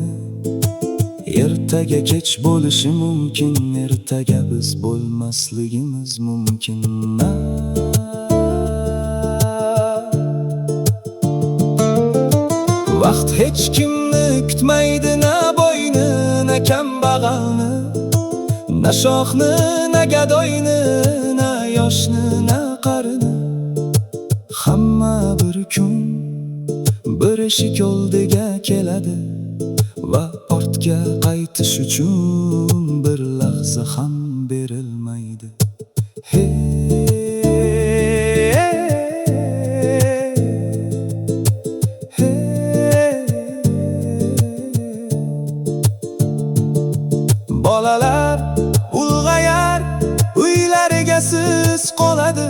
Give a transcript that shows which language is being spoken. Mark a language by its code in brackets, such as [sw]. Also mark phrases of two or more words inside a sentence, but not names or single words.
[uz] Ertaga kech bo'lishi mumkin, ertaga biz bo'lmasligimiz mumkin. Vaqt hech kimni kutmaydi, na boyni, na kambag'alni, na shohni, na gadoyni, na yoshni, na qarini. Hamma bir kun bir eshik oldiga keladi va ortga qaytish uchun bir lahza ham berilmaydi. Bolalar ulg'ayar, uylariga siz qoladi.